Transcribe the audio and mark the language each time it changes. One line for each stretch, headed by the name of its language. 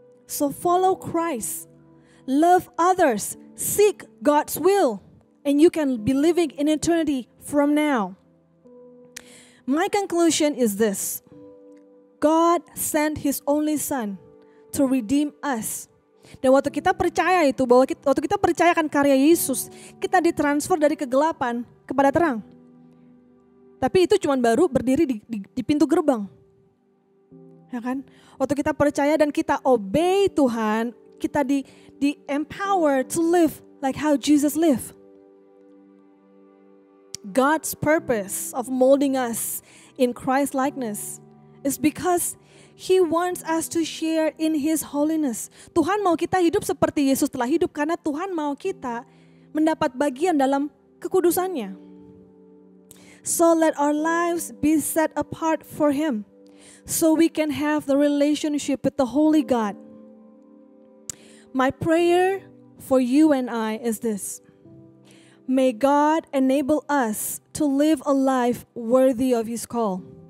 English: So follow Christ. Love others. Seek God's will. And you can be living in eternity from now. My conclusion is this. God sent His only Son to redeem us.
Indonesian: Dan waktu kita percaya itu, waktu kita percayakan karya Yesus, kita ditransfer dari kegelapan kepada terang. Tapi itu cuma baru berdiri di pintu gerbang. Ya kan? Waktu kita percaya dan kita obey Tuhan, kita di empower
English: to live like how Jesus lived. God's purpose of molding us in Christ likeness is because He wants us to share in His holiness.
Indonesian: Tuhan mau kita hidup seperti Yesus telah hidup karena Tuhan mau kita mendapat bagian dalam kekudusannya.
English: So let our lives be set apart for Him, so we can have the relationship with the Holy God. My prayer for you and I is this. May God enable us to live a life worthy of His call.